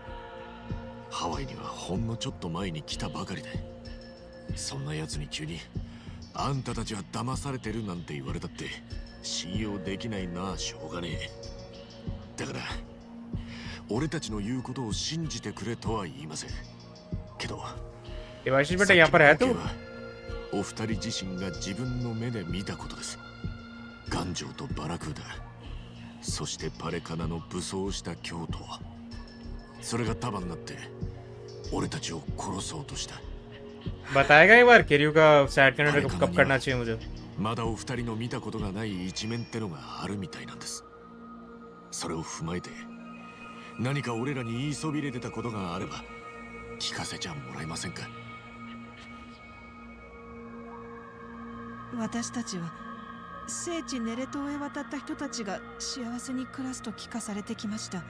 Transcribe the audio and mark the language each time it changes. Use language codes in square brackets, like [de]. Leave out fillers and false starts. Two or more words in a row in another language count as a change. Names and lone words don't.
[ja] ハワイにはほんのちょっと前に来たばかりで、そんな奴に急にあんたたちは騙されてるなんて言われたって信用できないな。しょうがねえ。だから俺たちの言うことを信じてくれとは言いませんけど、 [hi] देवाशीष बेटा यहाँ पर है तो [ja] お二人自身が自分の目で見たことです。頑丈とバラクーダ、そしてパレカナの武装した京都、それが束になって俺たちを殺そうとした。 [hi] बताएगा एक बार किरयू का सैड कैनेडा कब करना चाहिए मुझे। [ja] まだお二人の見たことがない一面ってのがあるみたいなんです。それを踏まえて何か俺らに言いそびれてたことがあれば聞かせちゃもらえませんか。私たちは聖地ネレ島へ渡った人たちが幸せに暮らすと聞かされてきました。